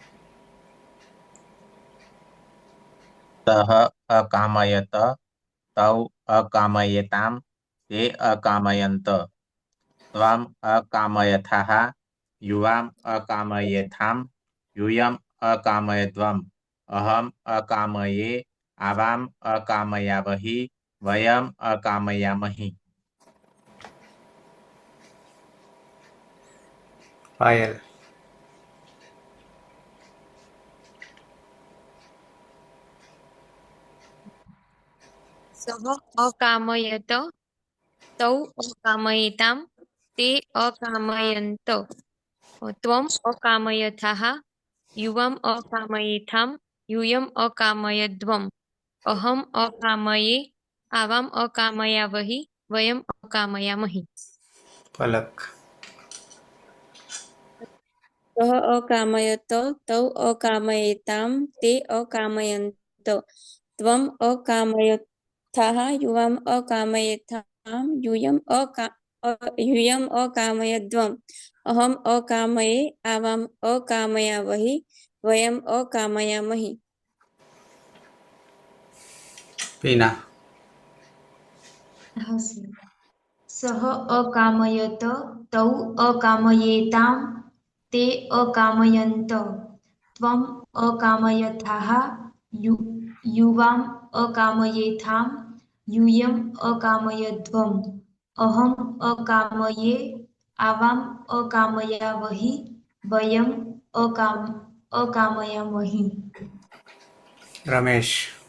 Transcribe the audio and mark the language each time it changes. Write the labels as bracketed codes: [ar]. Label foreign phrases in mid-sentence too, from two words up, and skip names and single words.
[sa] सः अकामयत, तौ अकामयेताम, ते अकामयन्त, त्वम् अकामयथाः, युवाम् अकामयेथाम, यूयम् अकामयध्वम्, अहम् अकामये, आवाम् अकामयावहि, वयम् अकामयामहि. पायल સઃ અકામયત, તૌ અકામયેતામ, તે અકામયંત, ત્વમ અકામયથાઃ, યુવમ અકામયેથામ, यूयम अकामयध्वम्, अहम अकामये, आवाम अकामयावहि, वयम अकामयामहि. पलक सः अकामयत, तौ अकामयेताम, ते अकामयन्त, त्वम् अकामयथाः, युवाम् अकामयेथाम, यूयम् अकामयध्वम्, अहम् अकामये, आवाम् अकामयावहि, वयम् अकामयामहि. પીના [gu] હા સર. [sa] સહ અકામયત તૌ અકામયેતામ તે અકામયંત ત્વમ અકામયથાહ યુવામ અકામયેથામ यूयम अकामयध्वम अहम अकामये आवाम अकामयावहि वयम अकामयामहि. રમેશ